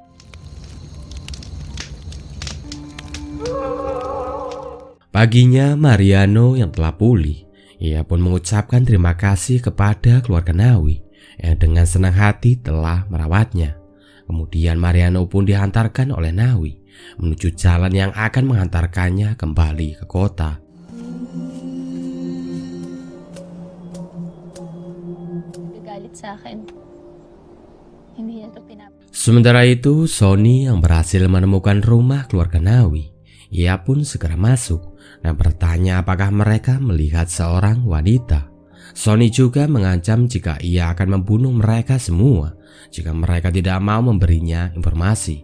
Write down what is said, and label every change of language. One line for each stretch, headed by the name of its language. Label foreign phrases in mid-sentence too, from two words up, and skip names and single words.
Indonesian: Paginya Mariano yang telah pulih, ia pun mengucapkan terima kasih kepada keluarga Nawi yang dengan senang hati telah merawatnya. Kemudian Mariano pun dihantarkan oleh Nawi menuju jalan yang akan menghantarkannya kembali ke kota.
Filipino: Galit sa akin. Hindi niya to
Indonesian: Sementara itu, Sony yang berhasil menemukan rumah keluarga Nawi. Ia pun segera masuk dan bertanya apakah mereka melihat seorang wanita. Sony juga mengancam jika ia akan membunuh mereka semua jika mereka tidak mau memberinya informasi.